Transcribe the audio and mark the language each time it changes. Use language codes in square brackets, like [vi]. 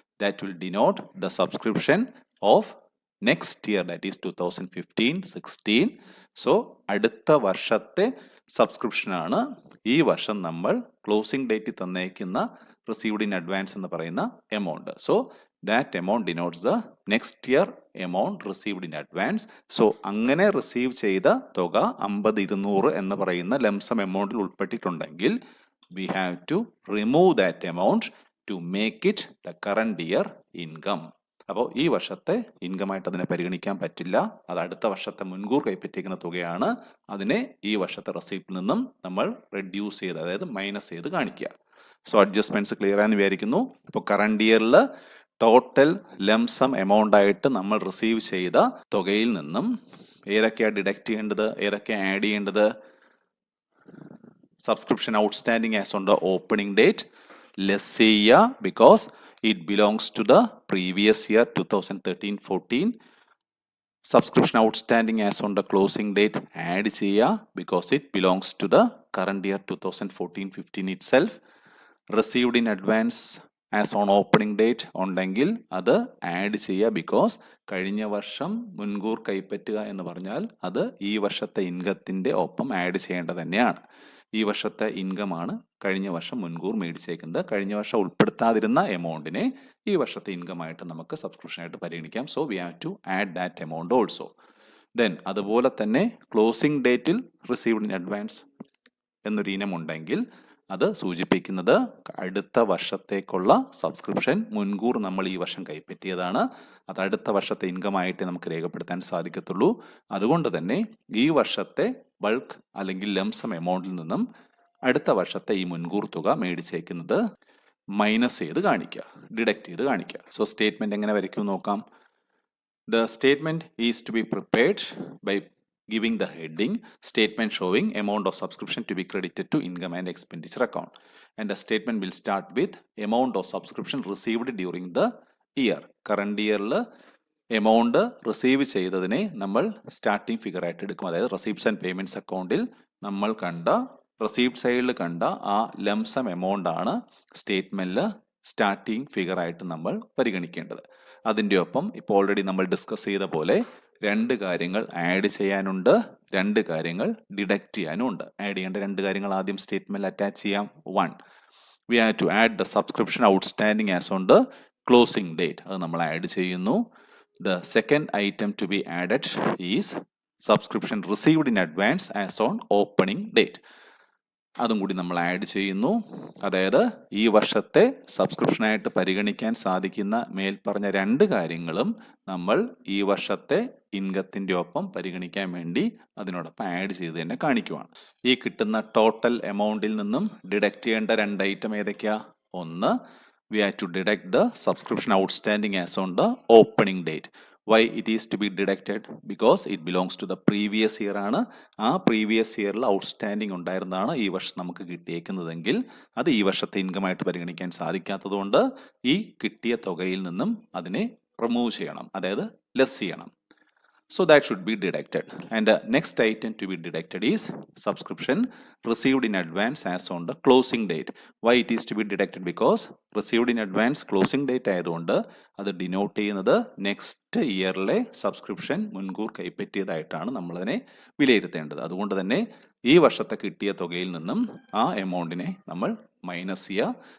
[en] That will denote the subscription of next year, that is 2015-16. [ml] So അടുത്ത വർഷത്തെ സബ്സ്ക്രിപ്ഷനാണ് ഈ വർഷം നമ്മൾ ക്ലോസിംഗ് ഡേറ്റിൽ തന്നേക്കുന്ന റിസീവ്ഡ് ഇൻ അഡ്വാൻസ് എന്ന് പറയുന്ന amount. [en] So that amount denotes the next year amount received in advance. [ml] So അങ്ങനെ receive ചെയ്ത തുക 50,200 എന്ന് പറയുന്ന lump sum എമൗണ്ടിൽ ഉൾപ്പെട്ടിട്ടുണ്ടെങ്കിൽ [en] we have to remove that amount to make it the current year income. [ml] അപ്പോൾ ഈ വർഷത്തെ ഇൻകം ആയിട്ട് അതിനെ പരിഗണിക്കാൻ പറ്റില്ല. അത് അടുത്ത വർഷത്തെ മുൻകൂർ കൈപ്പറ്റിയിരിക്കുന്ന തുകയാണ്. അതിനെ ഈ വർഷത്തെ റെസീപ്റ്റിൽ നിന്നും നമ്മൾ റെഡ്യൂസ് ചെയ്ത്, അതായത് മൈനസ് ചെയ്ത് കാണിക്കുക. സോ അഡ്ജസ്റ്റ്മെന്റ്സ് ക്ലിയർ ആയെന്ന് വിചാരിക്കുന്നു. ഇപ്പോൾ കറണ്ട് ഇയറിൽ ടോട്ടൽ ലംസം എമൗണ്ട് ആയിട്ട് നമ്മൾ റിസീവ് ചെയ്ത തുകയിൽ നിന്നും ഏതൊക്കെയാണ് ഡിഡക്ട് ചെയ്യേണ്ടത്, ഏതൊക്കെയാണ് ആഡ് ചെയ്യേണ്ടത്? [en] Subscription outstanding as on the opening date, less [ml] ചെയ്യുക [en] because it belongs to the previous year 2013-14. Subscription outstanding as on the closing date add [ml] ചെയ്യുക [en] because it belongs to the current year 2014-15 itself. Received in advance as on opening date [ml] ഉണ്ടെങ്കിൽ അത് add ചെയ്യുക [en] because [ml] കഴിഞ്ഞ വർഷം മുൻകൂർ കൈപ്പറ്റുക എന്ന് പറഞ്ഞാൽ അത് ഈ വർഷത്തെ ഇൻകത്തിൻ്റെ ഒപ്പം ആഡ് ചെയ്യേണ്ടത് തന്നെയാണ്. ഈ വർഷത്തെ ഇൻകമാണ് കഴിഞ്ഞ വർഷം മുൻകൂർ മേടിച്ചേക്കുന്നത്. കഴിഞ്ഞ വർഷം ഉൾപ്പെടുത്താതിരുന്ന എമൗണ്ടിനെ ഈ വർഷത്തെ ഇൻകമായിട്ട് നമുക്ക് സബ്സ്ക്രിപ്ഷനായിട്ട് പരിഗണിക്കാം. [en] So we have to add that amount also. [ml] Then അതുപോലെ തന്നെ ക്ലോസിംഗ് ഡേറ്റിൽ റിസീവ്ഡ് ഇൻ അഡ്വാൻസ് എന്നൊരു ഇനം ഉണ്ടെങ്കിൽ അത് സൂചിപ്പിക്കുന്നത് അടുത്ത വർഷത്തേക്കുള്ള സബ്സ്ക്രിപ്ഷൻ മുൻകൂർ നമ്മൾ ഈ വർഷം കൈപ്പറ്റിയതാണ്. അത് അടുത്ത വർഷത്തെ ഇൻകമായിട്ട് നമുക്ക് രേഖപ്പെടുത്താൻ സാധിക്കത്തുള്ളൂ. അതുകൊണ്ട് തന്നെ ഈ വർഷത്തെ ബൾക്ക് അല്ലെങ്കിൽ ലംസം എമൗണ്ടിൽ നിന്നും അടുത്ത വർഷത്തെ ഈ മുൻകൂർ തുക മേടിച്ചേക്കുന്നത് മൈനസ് ചെയ്ത് കാണിക്കുക, ഡിഡക്റ്റ് ചെയ്ത് കാണിക്കുക. സോ സ്റ്റേറ്റ്മെന്റ് എങ്ങനെ വരയ്ക്കും നോക്കാം. [en] The statement is to be prepared by giving the heading statement showing amount of subscription to be credited to income and expenditure account, and the statement will start with amount of subscription received during the year. [ml] current yearൽ amount receive ചെയ്തതിനെ നമ്മൾ starting figure ആയിട്ട് എടുക്കും. അതായത് receipts and payments അക്കൗണ്ടിൽ നമ്മൾ കണ്ട receipt സൈഡിൽ കണ്ട ആ ലംസം എമൗണ്ട് ആണ് സ്റ്റേറ്റ്മെന്റിൽ സ്റ്റാർട്ടിംഗ് ഫിഗർ ആയിട്ട് നമ്മൾ പരിഗണിക്കേണ്ടത്. അതിൻ്റെ ഒപ്പം ഇപ്പോൾ ഓൾറെഡി നമ്മൾ ഡിസ്കസ് ചെയ്ത പോലെ രണ്ട് കാര്യങ്ങൾ ആഡ് ചെയ്യാനുണ്ട്, രണ്ട് കാര്യങ്ങൾ ഡിഡക്റ്റ് ചെയ്യാനും ഉണ്ട്. ആഡ് ചെയ്യേണ്ട രണ്ട് കാര്യങ്ങൾ ആദ്യം സ്റ്റേറ്റ്മെന്റിൽ അറ്റാച്ച് ചെയ്യാം. [en] 1, we have to add the subscription outstanding as on the closing date. [ml] അത് നമ്മൾ ആഡ് ചെയ്യുന്നു. [en] The second item to be added is subscription received in advance as on opening date. [ml] അതും കൂടി നമ്മൾ ആഡ് ചെയ്യുന്നു. അതായത് ഈ വർഷത്തെ സബ്സ്ക്രിപ്ഷനായിട്ട് പരിഗണിക്കാൻ സാധിക്കുന്ന മേൽപ്പറഞ്ഞ രണ്ട് കാര്യങ്ങളും നമ്മൾ ഈ വർഷത്തെ ഇൻകത്തിൻ്റെ ഒപ്പം പരിഗണിക്കാൻ വേണ്ടി അതിനോടൊപ്പം ആഡ് ചെയ്ത് തന്നെ കാണിക്കുവാണ്. ഈ കിട്ടുന്ന ടോട്ടൽ എമൗണ്ടിൽ നിന്നും ഡിഡക്റ്റ് ചെയ്യേണ്ട രണ്ട് ഐറ്റം ഏതൊക്കെയാ? ഒന്ന്, [en] we have to deduct the subscription outstanding as on the opening date. Why it is to be deducted? Because it belongs to the previous year [ml] ആണ്. ആ പ്രീവിയസ് ഇയറിൽ ഔട്ട്സ്റ്റാൻഡിങ് ഉണ്ടായിരുന്നതാണ് ഈ വർഷം നമുക്ക് കിട്ടിയേക്കുന്നതെങ്കിൽ അത് ഈ വർഷത്തെ ഇൻകമായിട്ട് പരിഗണിക്കാൻ സാധിക്കാത്തതുകൊണ്ട് ഈ കിട്ടിയ തുകയിൽ നിന്നും അതിനെ റിമൂവ് ചെയ്യണം, അതായത് ലെസ് ചെയ്യണം. [en] So that should be deducted. And the next item to be deducted is subscription received in advance as on the closing date. Why it is to be deducted? Because received in advance closing date [ml] ആയതുകൊണ്ട് അത് denote ചെയ്യുന്നത് next ഇയറിലെ subscription മുൻകൂർ കൈപ്പറ്റിയതായിട്ടാണ് നമ്മളതിനെ വിലയിരുത്തേണ്ടത്. അതുകൊണ്ട് തന്നെ ഈ വർഷത്തെ കിട്ടിയ തുകയിൽ നിന്നും ആ എമൗണ്ടിനെ നമ്മൾ മൈനസ് ചെയ്യുക.